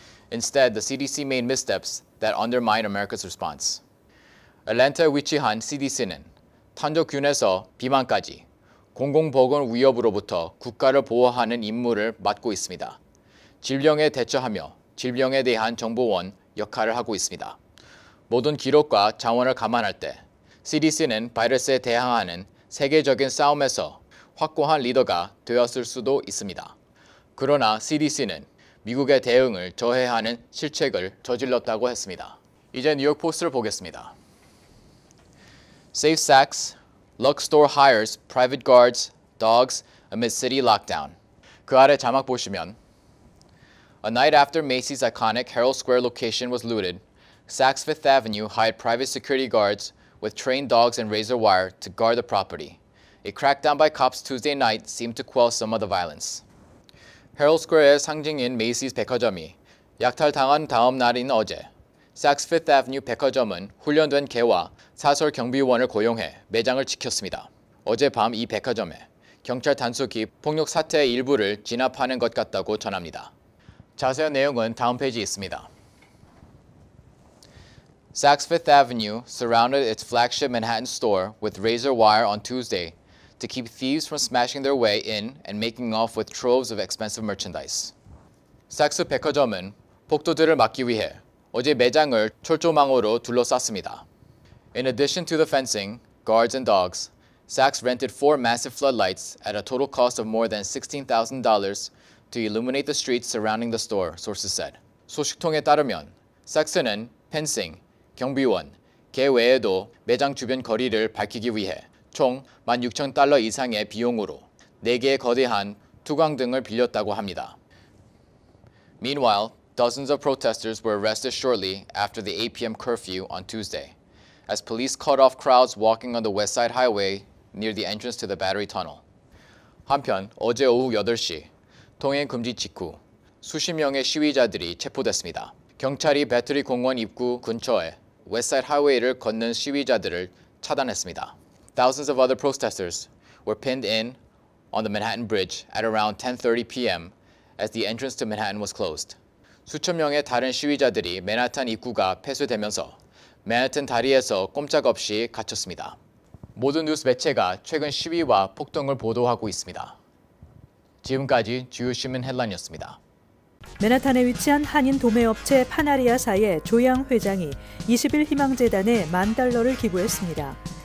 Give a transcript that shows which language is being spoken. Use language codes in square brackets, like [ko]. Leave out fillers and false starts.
[en] Instead, the CDC made missteps that undermined America's response. [ko] 애틀랜타에 위치한 CDC는 탄저균에서 비만까지 공공보건 위협으로부터 국가를 보호하는 임무를 맡고 있습니다. 질병에 대처하며 질병에 대한 정보원 역할을 하고 있습니다. 모든 기록과 자원을 감안할 때 CDC는 바이러스에 대항하는 세계적인 싸움에서 확고한 리더가 되었을 수도 있습니다. 그러나 CDC는 미국의 대응을 저해하는 실책을 저질렀다고 했습니다. 이제 뉴욕 포스트를 보겠습니다. [en] Save Saks, Lux Store hires private guards, dogs amid city lockdown. [ko] 그 아래 자막 보시면 [en] A night after Macy's iconic Herald Square location was looted, Saks Fifth Avenue hired private security guards with trained dogs and razor wire to guard the property. A crackdown by cops Tuesday night seemed to quell some of the violence. [ko] 헤럴드 스퀘어의 상징인 메이시스 백화점이 약탈당한 다음 날인 어제 삭스 피프트 애버뉴 백화점은 훈련된 개와 사설 경비원을 고용해 매장을 지켰습니다. 어젯밤 이 백화점에 경찰 단속이 폭력 사태의 일부를 진압하는 것 같다고 전합니다. 자세한 내용은 다음 페이지에 있습니다. [en] Saks Fifth Avenue surrounded its flagship Manhattan store with razor wire on Tuesday to keep thieves from smashing their way in and making off with troves of expensive merchandise. [ko] 삭스 백화점은 폭도들을 막기 위해 어제 매장을 철조망으로 둘러쌌습니다. [en] In addition to the fencing, guards and dogs, Saks rented 4 massive floodlights at a total cost of more than $16,000 to illuminate the streets surrounding the store, sources said. [ko] 소식통에 따르면 삭스는 펜싱, 경비원, 개 외에도 매장 주변 거리를 밝히기 위해 총 $16,000 이상의 비용으로 4개의 거대한 투광등을 빌렸다고 합니다. [en] Meanwhile, dozens of protesters were arrested shortly after the 8 p.m. curfew on Tuesday, as police cut off crowds walking on the West Side Highway near the entrance to the Battery Tunnel. [ko] 한편 어제 오후 8시 통행 금지 직후 수십 명의 시위자들이 체포됐습니다. 경찰이 배터리 공원 입구 근처에 웨스트사이드 하이웨이를 걷는 시위자들을 차단했습니다. [en] Thousands of other protesters were pinned in on the Manhattan Bridge at around 10:30 p.m. as the entrance to Manhattan was closed. [ko] 수천 명의 다른 시위자들이 맨하탄 입구가 폐쇄되면서 맨하탄 다리에서 꼼짝없이 갇혔습니다. 모든 뉴스 매체가 최근 시위와 폭동을 보도하고 있습니다. 지금까지 주요 신문 헤드라인이었습니다. 맨하탄에 위치한 한인 도매업체 파나리아사의 조양 회장이 20일 희망재단에 $10,000를 기부했습니다.